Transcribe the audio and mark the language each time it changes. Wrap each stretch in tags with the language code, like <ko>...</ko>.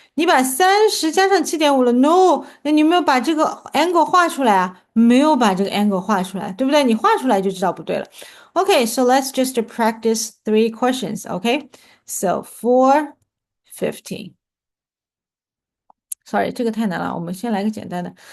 <zh>你把30加上7.5了，no，那你有没有把这个 angle 画出来啊？没有把这个 angle 画出来，对不对？你画出来就知道不对了。</zh> <en>Okay, so let's just practice 3 questions, okay? So 4:15.</en> <zh>Sorry, 这个太难了，我们先来个简单的。</zh>